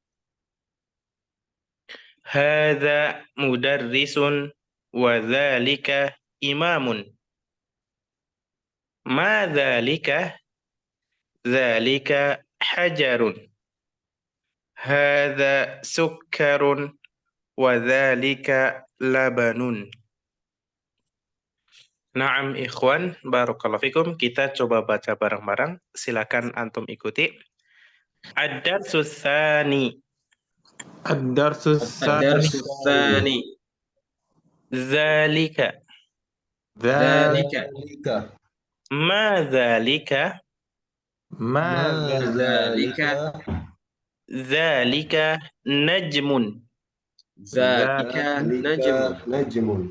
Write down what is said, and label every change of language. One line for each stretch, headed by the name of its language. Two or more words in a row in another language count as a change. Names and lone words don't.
Arabic: هذا مدرس وذلك إمام. ما ذلك؟ ذلك حجر. هذا سكر وذلك لبن. نعم إخوان، بارك الله فيكم.
Indonesian: Kita coba baca bareng-bareng. Silakan antum ikuti.
Arabic: الدرس الثاني. الدرس الدرس الثاني. الثاني. ذلك. ذلك. ما ذلك? ما ذلك. ذلك نجم. ذلك نجم.